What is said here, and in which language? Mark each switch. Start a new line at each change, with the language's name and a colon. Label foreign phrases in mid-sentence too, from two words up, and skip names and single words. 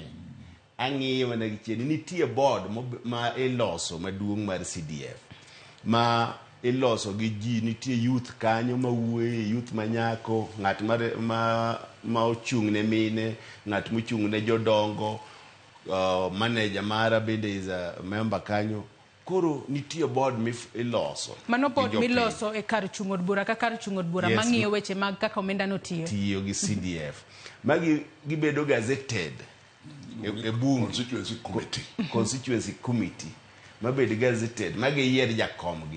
Luo (Kenya and Tanzania): Ang'iye mana gicheni nitie board ma iloso maduong' mar CDF. Ma iloso gi ji, nitie youth kanyo mawuoye, youth manyako, ng'at ma ochung' ne mine, ng'at mochung' ne jodongo, manager mara bende
English: is a member
Luo (Kenya and Tanzania): kanyo. Koro nitie board iloso. Mano board miloso e kar chung' od bura ka kar chung' od bura mang'iyo weche mag kaka omenda no tiyo. Tiyo gi CDF. Magi gibedo gazetted e bunge.
English: Constituency committee.
Luo (Kenya and Tanzania): Mabedi gazetted, magi yier jakomgi.